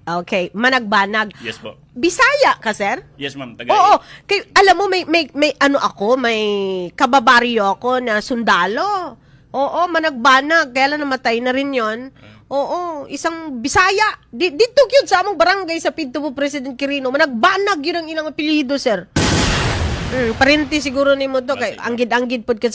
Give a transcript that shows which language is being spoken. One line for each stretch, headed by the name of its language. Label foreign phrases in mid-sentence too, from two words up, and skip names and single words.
Filipino: Okay. Managbanag. Yes po. Bisaya ka, sir? Yes, ma'am. Oo. Alam mo, may ano ako, may kababaryo ako na sundalo. Oo, managbanag. Kaya lang namatay na rin yon. Oo, isang Bisaya. Dito yun sa among barangay sa Pintubo President Quirino. Managbanag yun ang ilang apelyido, sir.
Cebuano: Parenti siguro ni mo to. Kay anggid-anggid pod ka sa